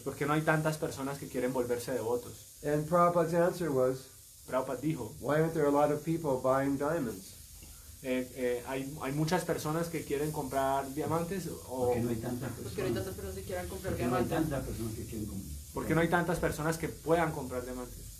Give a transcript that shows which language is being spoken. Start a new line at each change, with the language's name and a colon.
Spanish: ¿Por qué no hay tantas personas que quieren volverse devotos?
English: And Prabhupada's answer was,
Spanish: Prabhupada dijo,
English: why aren't there a lot of people buying diamonds?
Spanish: hay muchas personas que quieren comprar diamantes o Porque no hay tantas Porque no hay personas. tantas personas que quieran comprar Porque no hay diamantes. tantas personas que quieren comprar. ¿por qué no hay tantas personas que puedan comprar diamantes?